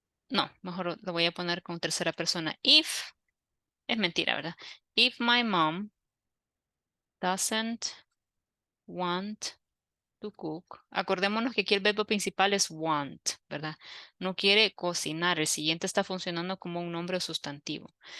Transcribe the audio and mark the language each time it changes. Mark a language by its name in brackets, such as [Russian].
[Spanish] No, mejor lo voy a poner con tercera persona. If, es mentira, ¿verdad? [English] If my mom doesn't want to cook. [Spanish] Acordémonos que aquí el verbo principal es want, ¿verdad? No quiere cocinar. El siguiente está funcionando como un nombre o sustantivo.